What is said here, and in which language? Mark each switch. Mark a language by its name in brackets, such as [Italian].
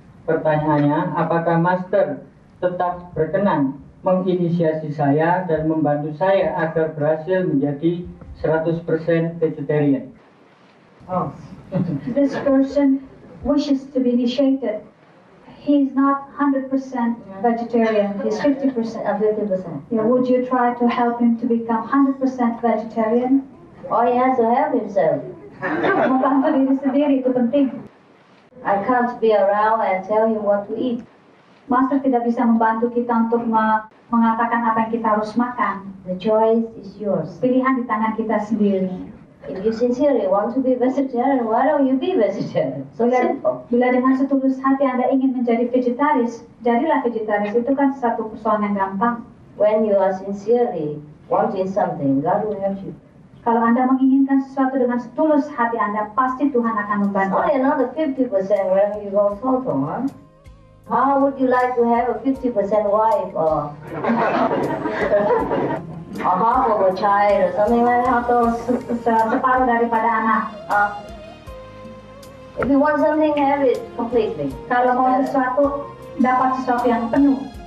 [Indonesian] Pertanyaannya, apakah master tetap berkenan menginisiasi saya dan membantu saya agar berhasil menjadi 100% vegetarian? Oh. [English] This person wishes to be initiated. He's not 100% vegetarian. He's 50%. 50%. Yeah, would you try to help him to become 100% vegetarian? Oh, he has to help himself. [Indonesian] Membantu diri sendiri itu penting. [English] I can't be around and tell him what to eat. [Indonesian] Master tidak bisa membantu kita untuk mengatakan apa yang kita harus makan. [English] The choice is yours. [Indonesian] Pilihan di tangan kita sendiri. [English] If you sincerely want to be vegetarian, why don't you be vegetarian? So simple. [Indonesian] Bila dengan setulus hati Anda ingin menjadi vegetaris, jadilah vegetaris. Itu kan satu persoalan yang gampang. [English] When you are sincerely wanting something, God will help you. [Indonesian] Kalau Anda menginginkan sesuatu dengan setulus hati Anda, pasti Tuhan akan membantu. [English] Only another 50% wherever you go photo, huh? How would you like to have a 50% wife or half of a child or something like that? [Indonesian] Atau separuh daripada anak. [English] If you want something, have it completely. [Indonesian] Kalau mau sesuatu, dapat sesuatu yang penuh.